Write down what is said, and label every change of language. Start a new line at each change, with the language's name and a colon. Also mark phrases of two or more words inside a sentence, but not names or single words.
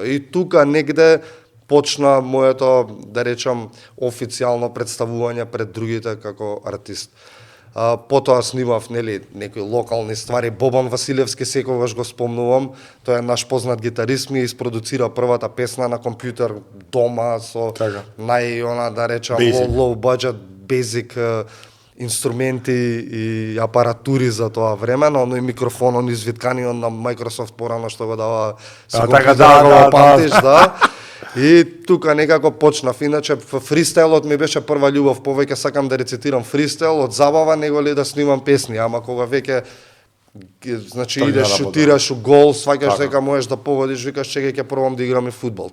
Macedonian: И тука негде почна моето, да речам, официјално представување пред другите како артист. Потоа снимав некои локални ствари. Бобан Василевски секогаш го спомнувам. Тој е наш познат гитарист, ми испродуцира првата песна на компјутер дома со да речам
English: low budget, basic
Macedonian: инструменти и апаратури за тоа време, но оној микрофон, оној извитканиот на Microsoft порано што го дава памтиш, да. И тука некако почнав. Иначе фристайлот ми беше прва љубов, повеќе сакам да рецитирам фристайл од забава него ли да снимам песни, ама кога веќе значи идеш, шутираш у гол, сваќаш дека можеш да погодиш, викаш чекај ќе пробам да играм и фудбал.